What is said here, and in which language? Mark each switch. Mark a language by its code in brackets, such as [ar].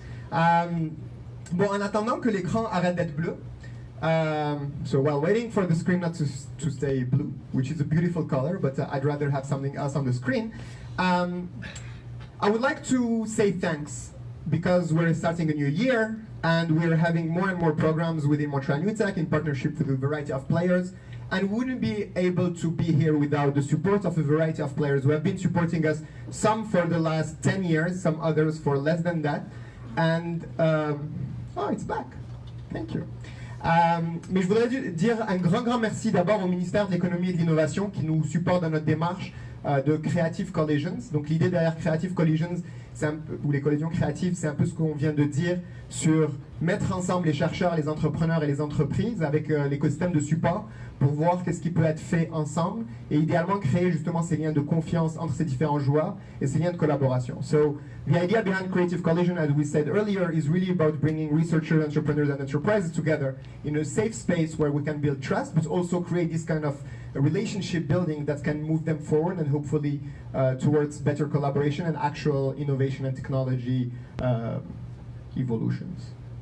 [fr] Bon, en attendant que l'écran arrête d'être bleu, [en] so while waiting for the screen not to stay blue, which is a beautiful color, but I'd rather have something else on the screen, I would like to say thanks because we're starting a new year and we're having more and more programs within Montreal NewTech in partnership with a variety of players, and we wouldn't be able to be here without the support of a variety of players who have been supporting us, some for the last 10 years, some others for less than that. And, oh, it's back. Thank you. [fr] Mais je voudrais dire un grand merci d'abord au ministère de l'Économie et de l'Innovation qui nous supporte dans notre démarche de Creative Collisions. Donc l'idée derrière Creative Collisions, ou les collisions créatives, c'est un peu ce qu'on vient de dire sur mettre ensemble les chercheurs, les entrepreneurs et les entreprises avec l'écosystème de support pour voir qu'est-ce qui peut être fait ensemble et idéalement créer justement ces liens de confiance entre ces différents joueurs et ces liens de collaboration. [en] So the idea behind Creative Collision, as we said earlier, is really about bringing researchers, entrepreneurs and enterprises together in a safe space where we can build trust, but also create this kind of relationship building that can move them forward and hopefully towards better collaboration and actual innovation and technology evolutions.